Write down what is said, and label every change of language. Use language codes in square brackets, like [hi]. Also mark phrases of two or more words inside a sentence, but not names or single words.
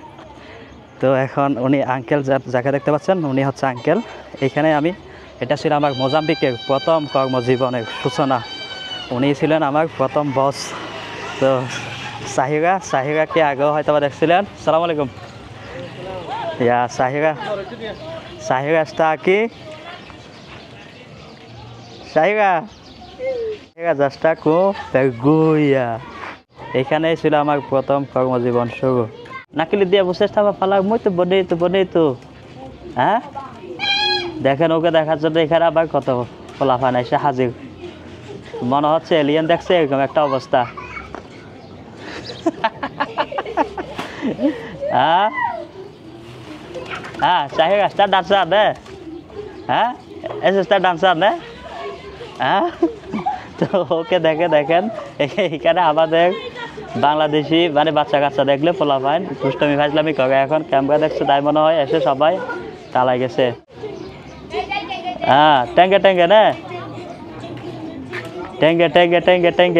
[bn] তো এখন উনি আঙ্কেল যাকে দেখতে পাচ্ছেন, উনি হচ্ছে আঙ্কেল। এখানে আমি, এটা ছিল আমার মোজাম্বিকের প্রথম কর্মজীবনের সূচনা। উনি ছিলেন আমার প্রথম বস। তো সাহিরাকে আগেও হয়তো বা দেখছিলেন। সালাম আলাইকুম। [pt] ইয়া সাহিরা está aquí. সাহিরা já está com vergonha. [bn] এখানেই ছিল আমার প্রথম কর্মজীবন শুরু। নাকিলি দিয়ে বসে থাকা পালার [pt] muito bonito bonito, [bn] হ্যাঁ দেখেন, ওকে দেখার জন্য এখানে আবার কত ফলাফান এসে হাজির। মনে হচ্ছে এলিয়েন দেখছে, এরকম একটা অবস্থা। [pt] হ্যাঁ হ্যাঁ Sahira está dançando, né? হ্যাঁ ese está dançando, né? [bn] হ্যাঁ তো ওকে দেখেন এখানে আমাদের বাংলাদেশি মানে বাচ্চা কাচ্চা দেখলে পোলাপাইন দুষ্টমি ফাজলামি করে। এখন ক্যামেরা দেখছে তাই মনে হয় এসে সবাই তালাই গেছে। হ্যাঁ ট্যাঙ্গে না, ট্যাঙ্গে।